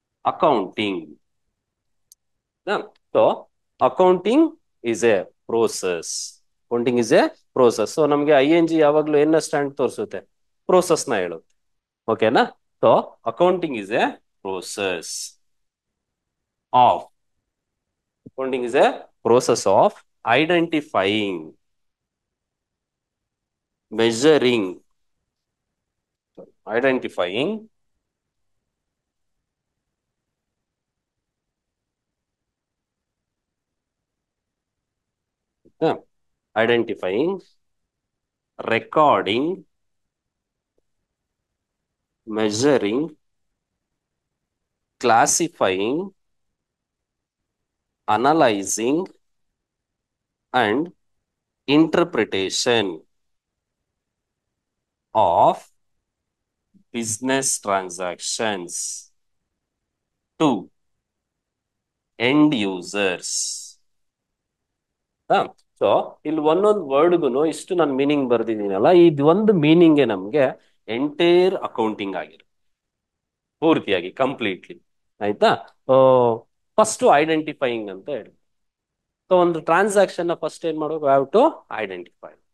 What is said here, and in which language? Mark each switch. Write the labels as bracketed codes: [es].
[en] Accounting. So accounting is a process. Accounting is a process. [kn] So ನಮ್ಗೆ ING ಯಾವಾಗ್ಲೂ ಏನ stand ತೋರಿಸುತ್ತೆ? Process ನ ಹೇಳುತ್ತೆ. ಓಕೆನಾ? [en] So accounting is a process of, accounting is a process of identifying, measuring, identifying, identifying, recording, measuring, classifying, analyzing, and interpretation of business transactions to end users. [kn] So ಇಲ್ಲಿ ಒಂದೊಂದು ವರ್ಡ್ಗುನು ಇಷ್ಟು ನಾನು ಮೀನಿಂಗ್ ಬರ್ದಿದ್ದೀನಲ್ಲ, ಇದು ಒಂದು ಮೀನಿಂಗ್ ನಮ್ಗೆ ಎಂಟೈರ್ ಅಕೌಂಟಿಂಗ್ ಆಗಿರುತ್ತೆ ಪೂರ್ತಿಯಾಗಿ, completely. ಆಯ್ತಾ? ಫಸ್ಟ್ ಐಡೆಂಟಿಫೈಯಿಂಗ್ ಅಂತ ಹೇಳಿ. ಸೊ ಒಂದು ಟ್ರಾನ್ಸಾಕ್ಷನ್ ಫಸ್ಟ್ ಏನ್ ಮಾಡ್ಬೇಕು? [en] Have to identify.